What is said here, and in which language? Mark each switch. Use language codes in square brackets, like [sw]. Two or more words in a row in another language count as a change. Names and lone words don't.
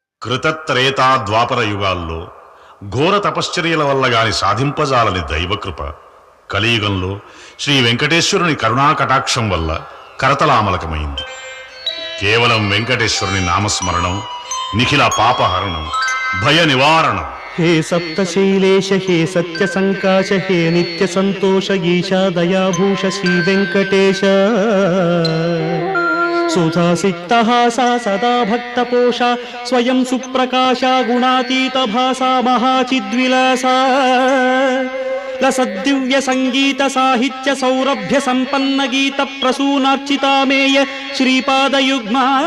[te] కృతత్రేతా ద్వాపర యుగాల్లో ఘోర తపశ్చర్యల వల్ల గాని సాధింపజాలని దైవకృప కలియుగంలో శ్రీ వెంకటేశ్వరుని కరుణాకటాక్షం వల్ల కరతలామలకమైంది. కేవలం వెంకటేశ్వరుని నామస్మరణం నిఖిల పాపహరణం, భయ నివారణం. [sa] हे सप्तशैलेश हे सत्य संकाश हे नित्य संतोष ईशा दयाभूष श्री वेंकटेश सुधासिक्तहासा सदा भक्तपोषा स्वयं सुप्रकाशा गुणातीत भासा महाचिद्विलासा लसद्दिव्य संगीत साहित्य सौरभ्य संपन्न गीत प्रसूनार्चितामेय श्रीपादयुग्मा